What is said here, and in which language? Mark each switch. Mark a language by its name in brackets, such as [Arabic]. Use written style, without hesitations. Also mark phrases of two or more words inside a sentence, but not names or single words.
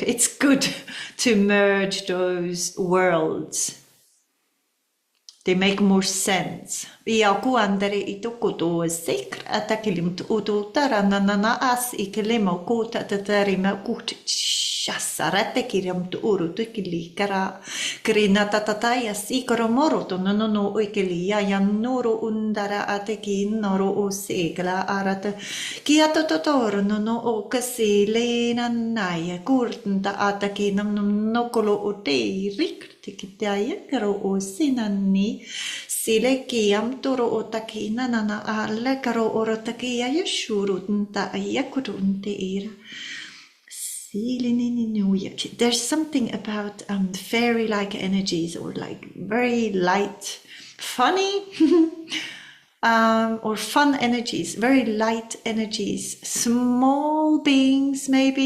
[English] It's good to merge those worlds. They make more sense. Shasarate kiram to uru to kilikara Krina tatataya sikoro moroto no oikelia yanoro undara ateki noro o segla arata kiato totoro no o kasile nanaya kurtanta ataki nam nokolo o te riktikitaya karo o sinani sile kiam toro o taki nanana alle karo orotakia yashurunta ayakurunte ira. There's something about fairy-like energies or like very light, funny or fun energies, very light energies, small beings maybe.